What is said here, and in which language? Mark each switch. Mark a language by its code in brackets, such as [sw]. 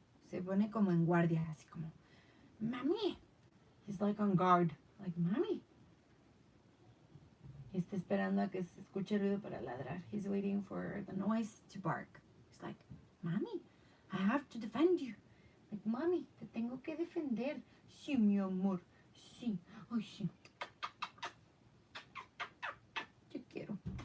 [es] Se pone como en guardia, así como, mami. [en] He's like on guard, like, mami. [es] Está esperando a que se escuche ruido para ladrar. [en] He's waiting for the noise to bark. He's like, mami, I have to defend you. [es] Like, mami, te tengo que defender. Sí, mi amor. Sí. Ay, sí. Yo quiero.